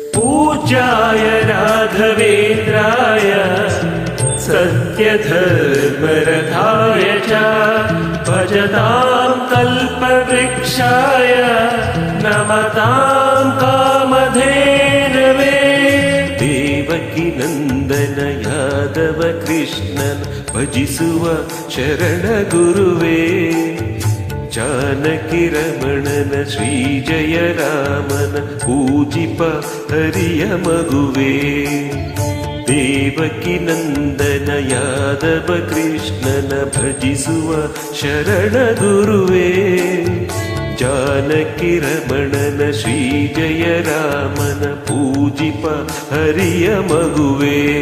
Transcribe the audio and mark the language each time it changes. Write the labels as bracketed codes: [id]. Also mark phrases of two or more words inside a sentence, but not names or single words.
[sa] पूज्याय राघवेन्द्राय सत्यधर्मरथाय च भजतां कल्पवृक्षाय नमतां कामधेनवे। [kn] ದೇವಕಿ ನಂದನ ಯಾದವ ಕೃಷ್ಣನ ಭಜಿಸುವ ಶರಣ ಗುರುವೇ, ಜಾನಕಿ ರಮಣನ ಶ್ರೀ ಜಯ ರಾಮನ ಪೂಜಿಪ ಹರಿಯ ಮಗುವೇ. ದೇವಕಿ ನಂದನ ಯಾದವ ಕೃಷ್ಣನ ಭಜಿಸುವ ಶರಣ ಗುರುವೇ, ಜಾನಕಿ ರಮಣನ ಶ್ರೀ ಜಯ ರಾಮನ ಪೂಜಿಪ ಹರಿಯ ಮಗುವೇ.